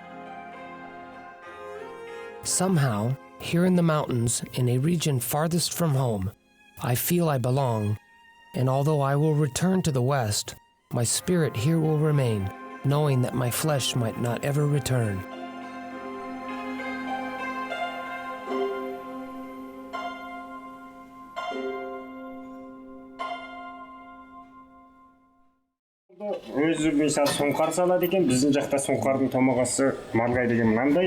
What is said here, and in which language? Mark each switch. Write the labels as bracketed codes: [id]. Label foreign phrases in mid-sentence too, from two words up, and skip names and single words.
[en] Somehow, here in the mountains, in a region farthest from home, I feel I belong, and although I will return to the west, my spirit here will remain, knowing that my flesh might not ever return. [kk] Өзі мысалы сұңқар салады екен, біздің жақта сұңқардың томағасы марғай деген мынандай.